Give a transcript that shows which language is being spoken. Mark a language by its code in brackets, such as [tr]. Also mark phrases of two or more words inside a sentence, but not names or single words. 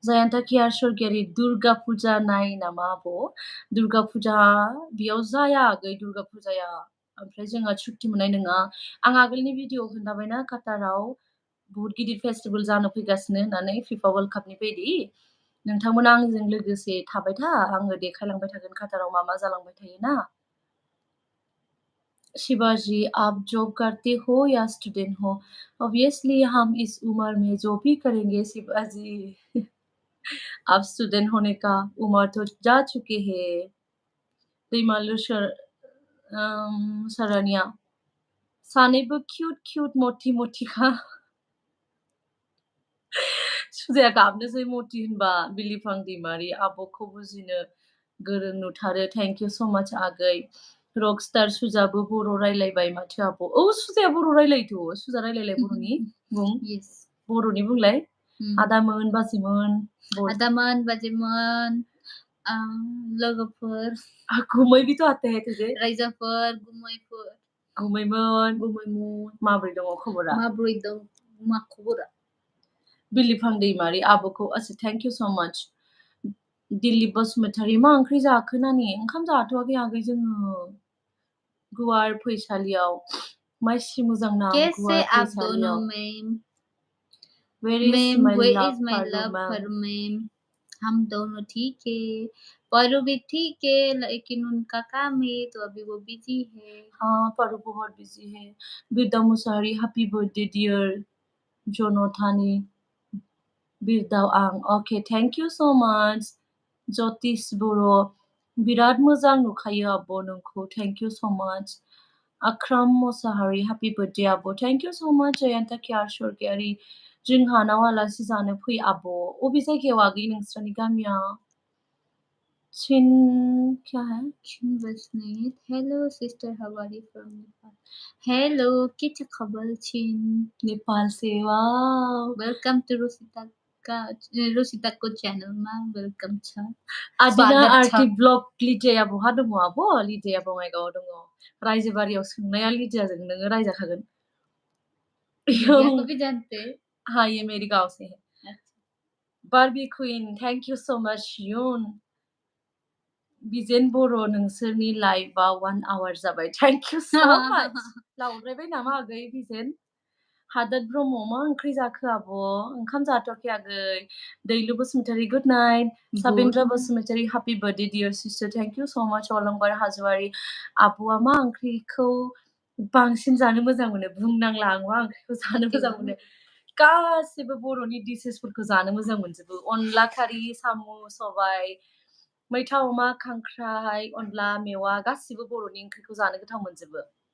[brx] Jayanta Kiyar Shorgeri Durga Puja naय नामा आब' Durga Puja बेयाव जाया आगै Durga Pujaया ओमफ्राय जोंहा छुट्टि मोननाय नङा आं आगोलनि भिडिअ खोन्थाबायना काटाराव बहुत गिदिर फेस्टिभेल जानो फैगासिनो होननानै FIFA वर्ल्ड कापनि बायदि नोंथांमोना आंजों लोगोसे थाबाय था आङो देखायलांबाय थागोन काटाराव मा जालांबाय थायोना [hi] शिवाजी आप जॉब करते हो या स्टूडेंट हो ऑब्वियसली हम इस उम्र में जो भी करेंगे शिवाजी आप स्टूडेंट होने का उम्र तो जा चुके हैं दैमालु [brx] सरनिया सानैबो क्यूट मथि-मथिखा सुजाया गाबनोसै मथि होनबा बिलिफां दैमारि आब'खौ बुजिनो गोरों नुथारो [en] thank you so much [brx] आगै रकस्टार सुजाबो बर' रायलायबाय माथो आब' सुजाया बर' रायलायोथ' सुजा रायलायलाय बर'नि बुं [en] Yes. [brx] बर'नि बुंलाय आदामोन बाजैमोन आदामोन बाजैमोन लोगोफोर [hi] गुमै भी तो आते हैं तुझे [brx] रायजाफोर गुमैफोर गुमैमोन माबोरै दङ खबरा माबोरै दं मा खबरा बिलिफां दैमारि आब'खौ [en] thank you so much [brx] दिलीप बसुमतारी मा ओंख्रि जाखो नानि ओंखाम जाथ'वाखै आगै जोङो गुवार फैसालियाव मासि मोजां नाम [hi] कैसे [brx] गुवार [hi] आप दोनों [brx] फैसालियाव [en] ma'am Where is ma'am my where love is my love Paruma? for ma'am [hi] हम दोनों ठीक है पारू भी ठीक है लेकिन उनका काम है तो अभी वो बिजी है हाँ पारू बहुत बिजी है [brx] बिरदा मुसाहारी [en] happy birthday dear [brx] जनथानी बिरदाव आं [en] okay thank you so much [brx] ज्योतिष बर' बिराद मोजां नुखायो आब' नोंखौ थेंक इउ सो माच अक्रम मुसाहारी [en] happy birthday [brx] आब' [en] thank you so much [brx] जयंता कियार स्वर्गियारि जोंहानाव आलासि जानो फै आब' अबे जायगायाव आगै नोंस्रानि गामिया चिन [hi] क्या है [en] चिन बसनीत hello sister how are you from Nepal hello [ne] के छ खबर [en] चिन [hi] नेपाल से वाव [en] welcome to [ne] रोसिता को चैनल मा वेलकम छ [brx] आदिना [ne] स्वागत छ [brx] आर्टि ब्लग लिडियाया बहा दङ आब' लिडियाया बङाइगावआव दङ रायजोबारियाव सोंनाया लिडियाजों नोङो रायजाखागोन [hi] लिडिया को भी जानते हाँ ये मेरी गांव से है बारबी क्वीन [en] thank you so much [brx] युन बिजेन बर' नोंसोरनि लाइभआव 1 आवर जाबाय [en] thank you so much [brx] लावद्रायबाय नामा आगै बिजेन हादोर ब्रह्म मा ओंख्रि जाखो आब' ओंखाम जाथ'वाखै आगै दैलु बसुमतारी [en] good night [brx] साबेन्द्र बसुमतारी [en] happy birthday dear sister thank you so much [brx] अलंबार हाजवारी आब'आ मा ओंख्रिखौ बांसिन जानो मोजां मोनो बुंनांला आं मा ओंख्रिखौ जानो मोजां मोनो गासिबो बर'नि डिशेसफोरखौ जानो मोजां मोनजोबो अनला खारि साम' सबाय मैथा अमा खांख्राइ अनला मेवा गासिबो बर'नि ओंख्रिखौ जानो गोथाव मोनजोबो